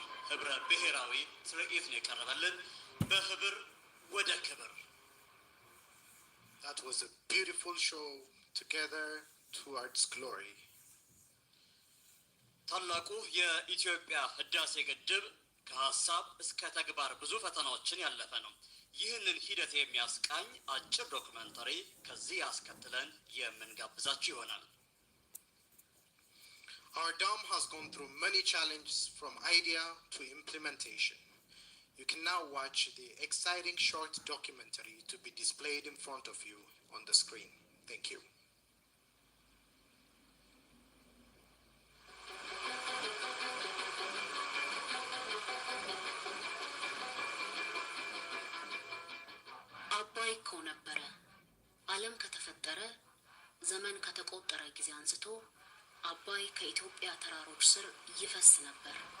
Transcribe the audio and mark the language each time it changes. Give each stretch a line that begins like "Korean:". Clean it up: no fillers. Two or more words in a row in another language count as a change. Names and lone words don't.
Amharic: ህብረ ብሔራዊ ትርኢት ነው የቀረበልን በህብር ወደ ክብር።
English: That was a beautiful show, together towards glory.
Amharic: ታላቁ የኢትዮጵያ ህዳሴ ግድብ ከሀሳብ እስከ ተግባር ብዙ ፈተናዎችን ያለፈ ነው። ይህንን ሂደት የሚያስቃኝ አጭር ዶክመንተሪ ከዚህ ያስከትለን የምንጋብዛችሁ ይሆናል።
English: Our dam has gone through many challenges from idea to implementation. You can now watch the exciting short documentary to be displayed in front of you on the screen. Thank you.
Amharic: አባይ እኮ ነበረ ዓለም ከተፈጠረ ዘመን ከተቆጠረ ጊዜ አንስቶ አባይ ከኢትዮጵያ ተራሮች ስር ይፈስ ነበር።